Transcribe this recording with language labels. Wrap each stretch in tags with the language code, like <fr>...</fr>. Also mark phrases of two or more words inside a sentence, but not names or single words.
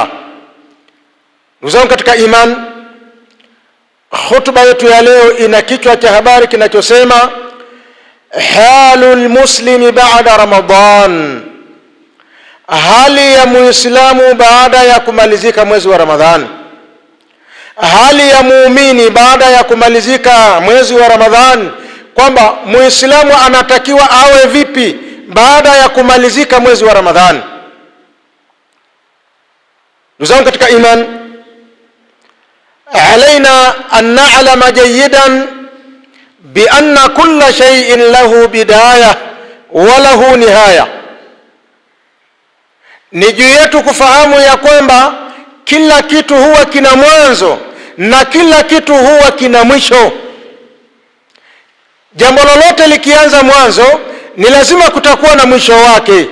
<sw>Ndugu zangu katika iman, khutba yetu ya leo ina kichwa cha habari kinachosema</sw> <ar>حال المسلم بعد رمضان,</ar> <sw>hali ya Muislamu baada ya kumalizika mwezi wa Ramadhani. Hali ya muumini baada ya kumalizika mwezi wa Ramadhani, kwamba Muislamu anatakiwa awe vipi baada ya kumalizika mwezi wa Ramadhani. Ndugu zangu katika iman,</sw> <ar>علينا أن نعلم جيدا بأن كل شيء له بداية وله نهاية.</ar> <sw>Ni juu yetu kufahamu ya kwamba kila kitu huwa kina mwanzo na kila kitu huwa kina mwisho. Jambo lolote likianza mwanzo ni lazima kutakuwa na mwisho wake.</sw>